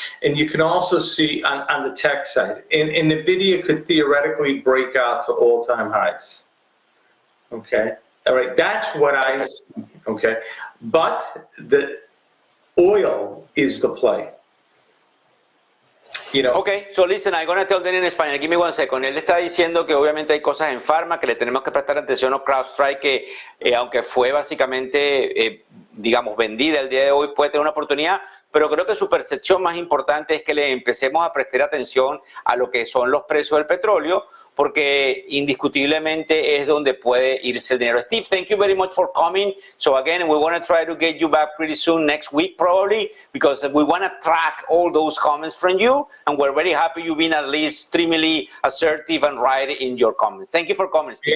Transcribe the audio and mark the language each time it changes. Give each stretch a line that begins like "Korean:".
English: And you can also see on the tech side, and NVIDIA could theoretically break out to all-time highs. Okay, all right, that's what I see. Okay, but the oil is the play. You know. Ok, so listen, I'm going to tell them in español. Give me 1 second.
Spanish: Él está diciendo que obviamente hay cosas en Pharma que le tenemos que prestar atención a CrowdStrike, que aunque fue básicamente, digamos, vendida el día de hoy, puede tener una oportunidad, pero creo que su percepción más importante es que le empecemos a prestar atención a lo que son los precios del petróleo, porque indiscutiblemente es donde puede irse el dinero.
English: Steve, thank you very much for coming. So again, we want to try to get you back pretty soon, next week probably, because we want to track all those comments from you, and we're very happy you've been at least extremely assertive and right in your comments. Thank you for coming, Steve.